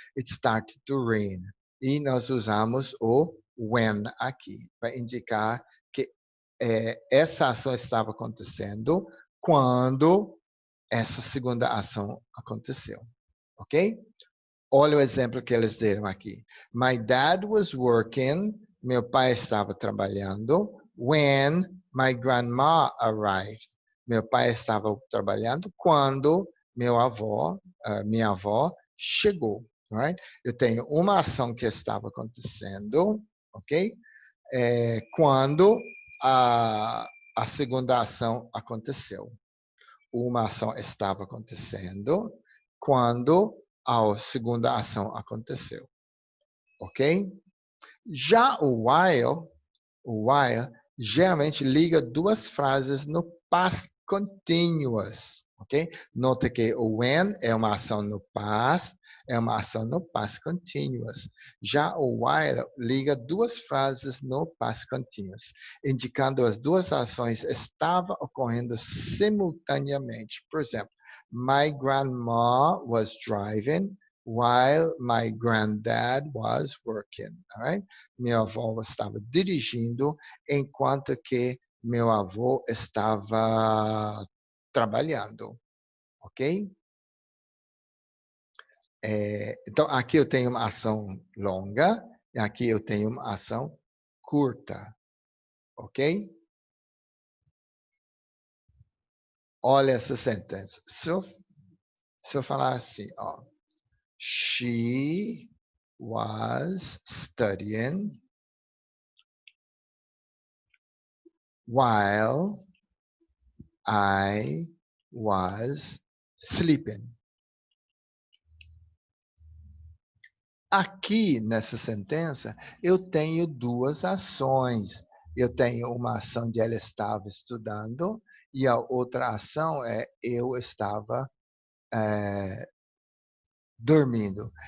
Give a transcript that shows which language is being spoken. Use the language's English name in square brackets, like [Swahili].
[English] It started to rain. [Portuguese] E nós usamos o when aqui para indicar que essa ação estava acontecendo quando essa segunda ação aconteceu, ok? Olha o exemplo que eles deram aqui. [English] My dad was working, [Portuguese] meu pai estava trabalhando, [English] when my grandma arrived. [Portuguese] Meu pai estava trabalhando quando minha avó chegou. Right? Eu tenho uma ação que estava acontecendo, ok? Quando a segunda ação aconteceu. Uma ação estava acontecendo quando a segunda ação aconteceu. Ok? Já o while geralmente liga duas frases no past continuous. Ok? Nota que o when é uma ação no past, é uma ação no past continuous. Já o while liga duas frases no past continuous, indicando as duas ações estavam ocorrendo simultaneamente. [English] Por exemplo, my grandma was driving while my granddad was working. All right? [Portuguese] Minha avó estava dirigindo enquanto que meu avô estava trabalhando, ok? Então, aqui eu tenho uma ação longa e aqui eu tenho uma ação curta, ok? Olha essa sentença. Se eu falar assim, ó. [English] She was studying while I was sleeping. [Portuguese] Aqui nessa sentença, eu tenho duas ações. Eu tenho uma ação de ela estava estudando e a outra ação é eu estava dormindo.